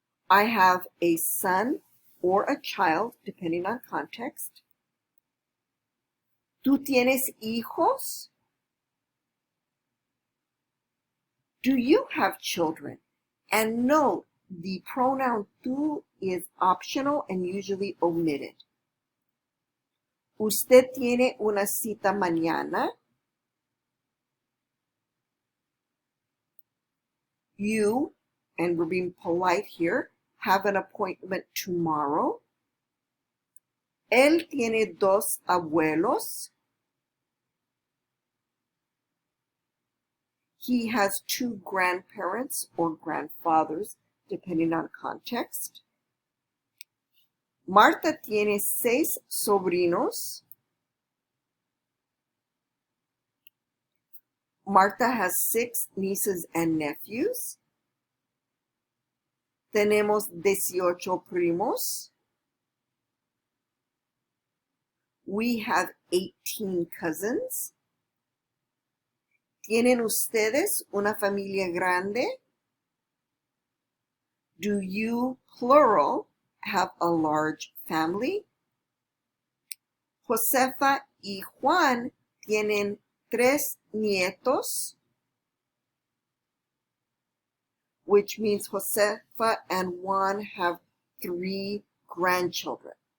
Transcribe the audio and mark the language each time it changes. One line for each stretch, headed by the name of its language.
English: I have a son or a child, depending on context.
Spanish: ¿Tú tienes hijos?
English: Do you have children? And note, the pronoun tú is optional and usually omitted.
Spanish: ¿Usted tiene una cita mañana?
English: You, and we're being polite here, have an appointment tomorrow.
Spanish: Él tiene dos abuelos.
English: He has two grandparents or grandfathers, depending on context.
Spanish: Marta tiene 6 sobrinos.
English: Marta has 6 nieces and nephews.
Spanish: Tenemos 18 primos.
English: We have 18 cousins.
Spanish: ¿Tienen ustedes una familia grande?
English: Do you, plural, have a large family?
Spanish: Josefa y Juan tienen 3 nietos,
English: which means Josefa and Juan have 3 grandchildren.